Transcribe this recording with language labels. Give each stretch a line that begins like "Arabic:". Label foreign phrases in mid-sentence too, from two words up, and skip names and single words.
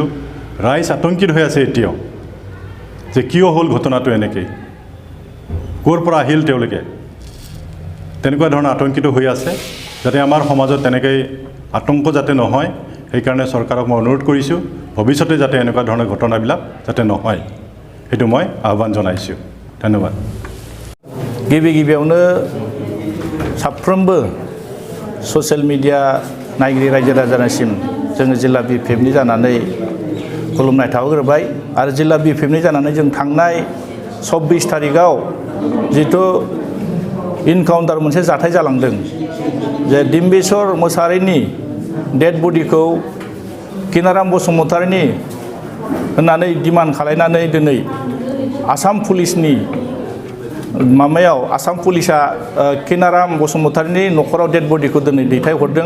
Assamese: ৰাইজ আতংকিত হৈ আছে এতিয়াও যে কিয় হ'ল ঘটনাটো, এনেকৈ ক'ৰ পৰা আহিল তেওঁলোকে, তেনেকুৱা ধৰণৰ আতংকিত হৈ আছে। যাতে আমাৰ সমাজত তেনেকৈ আতংক যাতে নহয়, সেইকাৰণে চৰকাৰক মই অনুৰোধ কৰিছোঁ ভৱিষ্যতে যাতে এনেকুৱা ধৰণৰ ঘটনাবিলাক যাতে নহয়, সেইটো মই আহ্বান জনাইছোঁ। ধন্যবাদ।
Bodo: गिबियावनो साफ्रोमबो ससियेल मिडिया नायगिरि रायजो राजानिसिम जोङो जिल्ला BPFनि जानानै खुलुमनाय थाहरबाय। आरो जिल्ला BPFनि जानानै जों थांनाय 24 तारिखआव जिथु इनकाउन्टार मोनसे जाथाय जालांदों जे डिम्बेश्वर मोसाहारीनि डेड बडिखौ किनाराम बसुमतारीनि होननानै डिमान्ड खालायनानै दिनै आसाम पुलिसनि माबायाव आसाम पुलिसा किनाराम बसुमतारीनि न'खराव डेड बडिखौ दिनै दैथायहरदों।